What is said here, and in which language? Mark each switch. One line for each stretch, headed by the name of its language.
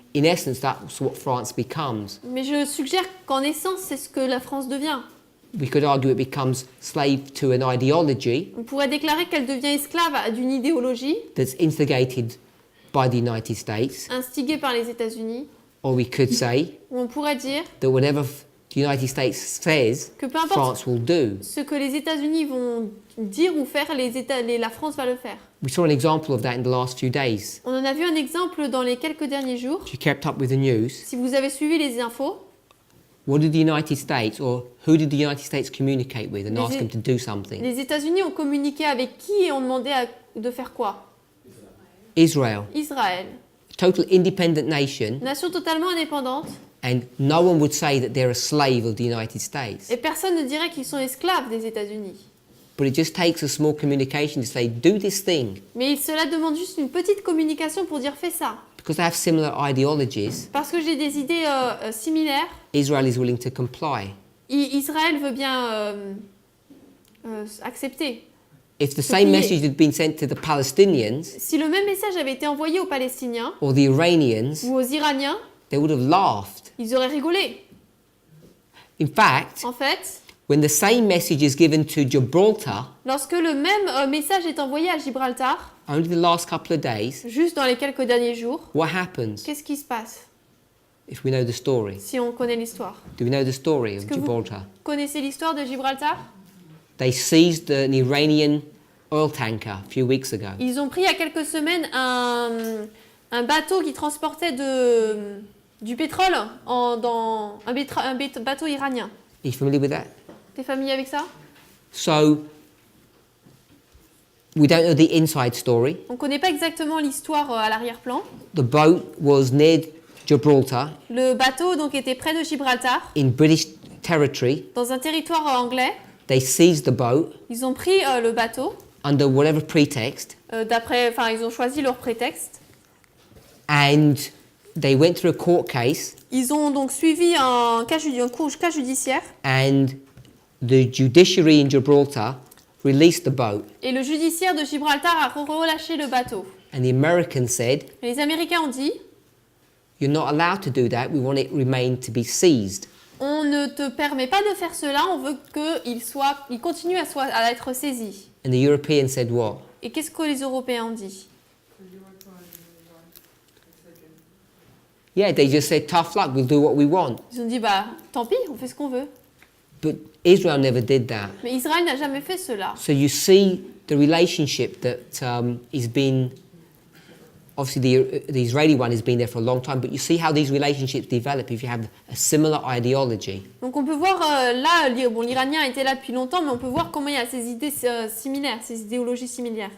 English: in essence, that's what France becomes.
French: Mais je suggère qu'en essence, c'est ce que la France devient.
English: We could argue it becomes slave to an ideology
French: On pourrait déclarer qu'elle devient esclave d'une idéologie
English: that's instigated by the United States,
French: instigée par les États-Unis,
English: or we could say
French: ou on pourrait dire
English: that whatever the United States says,
French: que peu importe
English: France will do.
French: ce que les États-Unis vont dire ou faire, la France va le faire.
English: We saw an example of that in the last few days.
French: On en a vu un exemple dans les quelques derniers jours.
English: If you kept up with the news,
French: Si vous avez suivi les infos,
English: what did the United States, or who did the United States communicate with and
French: Les
English: ask
French: É-
English: them to do something?
French: les États-Unis ont communiqué avec qui et ont demandé de faire quoi?
English: Israel,
French: Israël.
English: total independent nation,
French: Nation totalement indépendante,
English: and no one would say that they're a slave of the United States.
French: et personne ne dirait qu'ils sont esclaves des États-Unis.
English: But it just takes a small communication to say, do this thing,
French: Mais cela demande juste une petite communication pour dire fais ça.
English: because they have similar ideologies.
French: Parce que j'ai des idées similaires,
English: Israel is willing to comply.
French: Israël veut bien accepter.
English: If the same message had been sent to the Palestinians
French: Si le même message avait été envoyé aux Palestiniens
English: or the Iranians,
French: ou aux Iraniens,
English: they would have laughed.
French: ils auraient rigolé.
English: In fact,
French: En fait,
English: when the same message is given to Gibraltar,
French: lorsque le même message est envoyé à Gibraltar,
English: only the last couple of days,
French: juste dans les quelques derniers jours,
English: what happens
French: qu'est-ce qui se passe
English: if we know the story?
French: si on connaît l'histoire?
English: Do we know the story of
French: Est-ce que vous
English: Gibraltar?
French: connaissez l'histoire de Gibraltar?
English: They seized an Iranian oil tanker a few weeks ago.
French: Ils ont pris il y a quelques semaines un bateau qui transportait du pétrole dans un bateau iranien.
English: Are you familiar with that?
French: T'es familier avec ça?
English: So, we don't know the inside story.
French: On ne connaît pas exactement l'histoire à l'arrière-plan.
English: The boat was near Gibraltar
French: Le bateau donc était près de Gibraltar,
English: in British territory.
French: dans un territoire anglais.
English: They seized the boat
French: Ils ont pris le bateau,
English: under whatever pretext
French: ils ont choisi leur prétexte.
English: and they went through a court case
French: Ils ont donc suivi un cas judiciaire
English: and the judiciary in Gibraltar released the boat
French: et le judiciaire de Gibraltar a relâché le bateau.
English: and the Americans said,
French: Et les Américains ont dit
English: you're not allowed to do that, we want it remain to be seized.
French: on ne te permet pas de faire cela, on veut qu'il continue à être saisi.
English: And the Europeans said what?
French: Et qu'est-ce que les Européens ont dit?
English: Yeah, they just said tough luck, we'll do what we want.
French: Ils ont dit bah tant pis, on fait ce qu'on veut.
English: But Israel never did that.
French: Mais Israël n'a jamais fait cela.
English: So you see the relationship that is been, obviously the Israeli one has been there for a long time, but you see how these relationships develop if you have a similar ideology.
French: Donc on peut voir l'Iranien était là depuis longtemps, mais on peut voir comment il y a ces idées similaires, ces idéologies similaires.